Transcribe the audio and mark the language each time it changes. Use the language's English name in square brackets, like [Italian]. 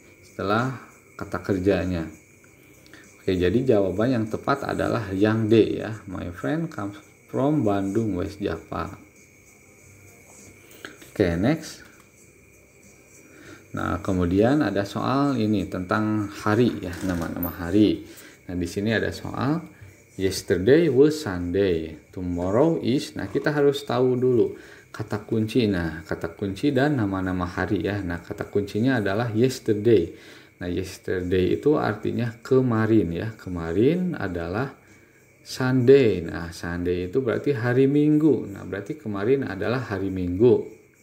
[Indonesian] Setelah kata kerjanya. Oke, jadi jawaban yang tepat adalah yang D ya. [English] My friend comes from Bandung, West Java. [Indonesian] Oke, next. Nah, kemudian ada soal ini tentang hari ya, nama-nama hari. Nah, di sini ada soal [English] yesterday was Sunday, tomorrow is. [Indonesian] Nah, kita harus tahu dulu kata kunci. Nah, kata kunci dan nama-nama hari ya. Nah, kata kuncinya adalah yesterday. Nah, yesterday itu artinya kemarin ya. Kemarin adalah Sunday. Nah, Sunday itu berarti hari Minggu. Nah, berarti kemarin adalah hari Minggu.